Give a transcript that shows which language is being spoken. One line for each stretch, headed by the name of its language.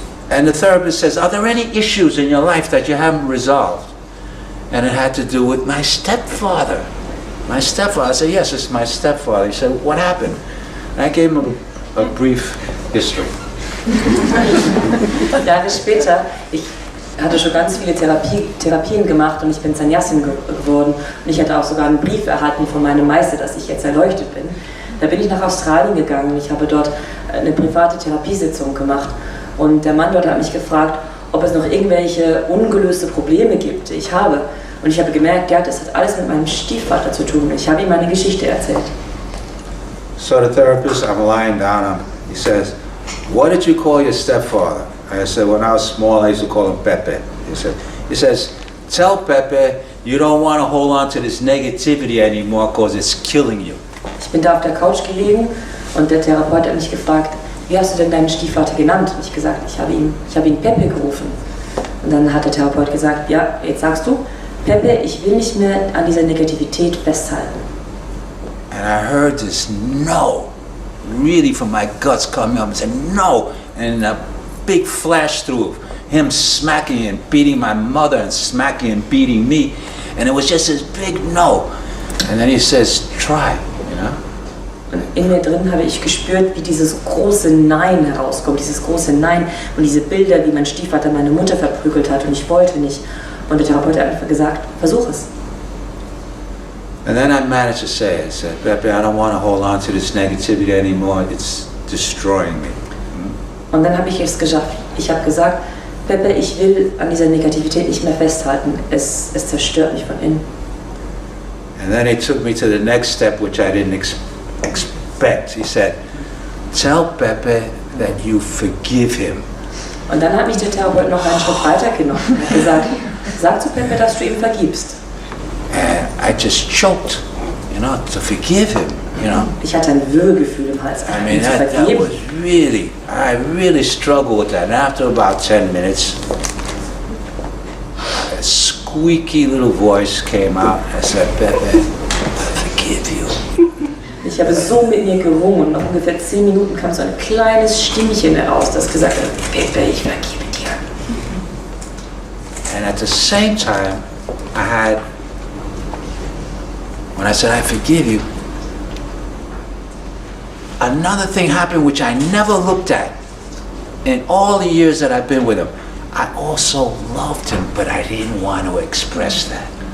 English: And the therapist says, are there any issues in your life that you haven't resolved? And it had to do with my stepfather. My stepfather. I said, yes, it's my stepfather. He said, what happened? And I gave him a brief history.
German: Jahre später, ich hatte schon ganz viele Therapien gemacht und ich bin Sannyasin geworden. Und ich hatte auch sogar einen Brief erhalten von meinem Meister, dass ich jetzt erleuchtet bin. Da bin ich nach Australien gegangen und ich habe dort eine private Therapiesitzung gemacht. Und der Mann dort hat mich gefragt, ob es noch irgendwelche ungelöste Probleme gibt, die ich habe. Und ich habe gemerkt, ja, das hat alles mit meinem Stiefvater zu tun. Ich habe ihm meine Geschichte erzählt.
English: So the therapist, I'm lying down, he says, what did you call your stepfather? I said, when I was small, I used to call him Pepe. He says, tell Pepe you don't want to hold on to this negativity anymore because it's killing you.
German: Ich bin da auf der Couch gelegen und der Therapeut hat mich gefragt, wie hast du denn deinen Stiefvater genannt? Und ich gesagt, ich habe ihn Pepe gerufen. Und dann hat der Therapeut gesagt, ja, jetzt sagst du, Pepe, ich will nicht mehr an dieser Negativität festhalten.
English: And I heard this no, really from my guts coming up and said no, and a big flash through of him smacking and beating my mother and smacking and beating me, and it was just this big no. And then he says, try,
German: Und in mir drin habe ich gespürt, wie dieses große Nein herauskommt, dieses große Nein und diese Bilder, wie mein Stiefvater meine Mutter verprügelt hat und ich wollte nicht. Und der Therapeut hat einfach gesagt, versuch es.
English: And then I managed to say it. I said, Pepe, I don't want to hold on to this negativity anymore. It's destroying me.
German: Und dann habe ich es geschafft. Ich habe gesagt, Pepe, ich will an dieser Negativität nicht mehr festhalten. Es zerstört mich von innen.
English: And then he took me to the next step, which I didn't expect. He said, tell Pepe that you forgive him.
German: Und dann hat mich der Therapeut noch einen Schritt weiter genommen und hat gesagt, sag zu Pepe, dass du ihm vergibst.
English: And I just choked. you know, to forgive him, you know.
German: Ich hatte ein Würgefühl im Hals,
English: I mean,
German: ihn zu
English: that
German: vergeben.
English: was really, I really struggled with that. And after about 10 minutes, a squeaky little voice came out. I said, Pepe, I forgive you. Ich habe so mit mir gerungen und nach ungefähr 10 Minuten kam so ein kleines Stimmchen heraus, das gesagt hat, Pepe, ich vergebe dir. And at the same time, I had, when I said, I forgive you, another thing happened which I never looked at in all the years that I've been with him. I also loved him, but I didn't want to express that.